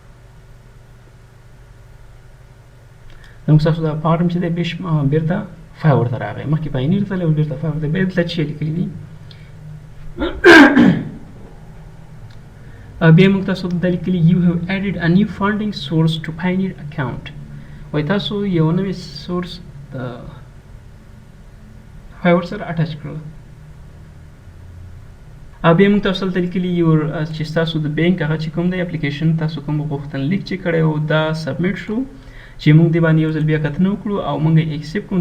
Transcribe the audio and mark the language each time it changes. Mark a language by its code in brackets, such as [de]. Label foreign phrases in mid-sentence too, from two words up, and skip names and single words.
[ps] نو تاسو دا فارم چې دی بیرته فایور ته راغی. مخکې پاینیر ته او بیرته فایور ته بیا دلته چې لیکلي دي. بیا موږ تاسو ته لیکلي [en] you have added a new funding source to pioneer account. [ps] وایي تاسو یو نوی سورس د فایور سره اټچ کړل. بیا موږ تاسو ته لیکلي یو چې تاسو د بانک هغه چې کوم دی اپلیکیشن تاسو کوم غوښتنلیک چې کړی و دا سبمیټ شو چې موږ دې باندې یو ځل بیا کتنه وکړو او موږ یې ایکسپټ کوو.